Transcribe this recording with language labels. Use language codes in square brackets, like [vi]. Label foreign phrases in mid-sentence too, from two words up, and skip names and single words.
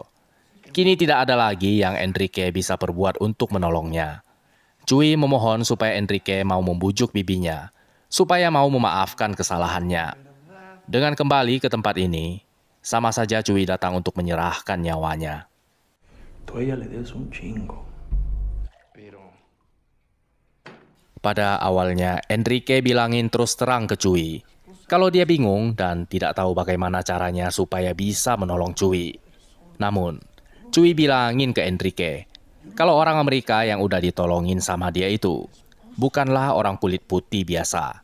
[id] Kini tidak ada lagi yang Enrique bisa perbuat untuk menolongnya. Cui memohon supaya Enrique mau membujuk bibinya, supaya mau memaafkan kesalahannya. Dengan kembali ke tempat ini, sama saja Cui datang untuk menyerahkan nyawanya. [es] Tú a ella le des un chingo. [id] Pada awalnya, Enrique bilangin terus terang ke Cui kalau dia bingung dan tidak tahu bagaimana caranya supaya bisa menolong Cui. Namun, Cui bilangin ke Enrique kalau orang Amerika yang udah ditolongin sama dia itu bukanlah orang kulit putih biasa.